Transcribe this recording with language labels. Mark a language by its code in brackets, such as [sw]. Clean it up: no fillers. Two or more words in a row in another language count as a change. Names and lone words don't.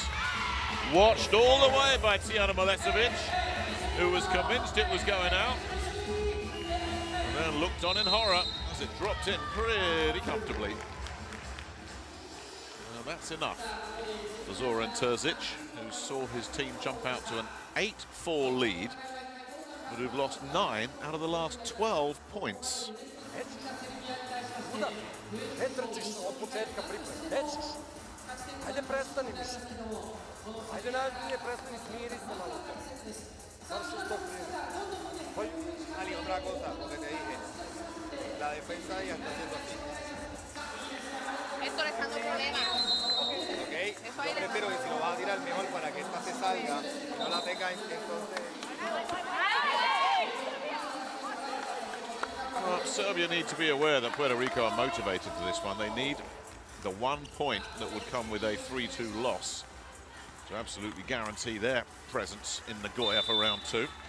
[en] Watched all the way by Tijana Milesovic, who was convinced it was going out, and then looked on in horror as it dropped in pretty comfortably. Well, that's enough for Zoran Terzic, who saw his team jump out to an 8-4 lead, but who've lost 9 out of the last 12 points. [sr] Ne trčiš od početka pripreme, nećeš. Ajde prestani više. Ajde najbolje prestani, smiri se malo. Samo se sto prije. [es] Ali otra cosa, lo que te dije, la defensa ya está haciendo así. Esto le está dando problemas. Ok, yo prefiero que si lo vas a tirar mejor para que esta se salga y no la tenga entonces. [en] Well, Serbia need to be aware that Puerto Rico are motivated for this one. They need the 1 point that would come with a 3-2 loss to absolutely guarantee their presence in Nagoya for round 2.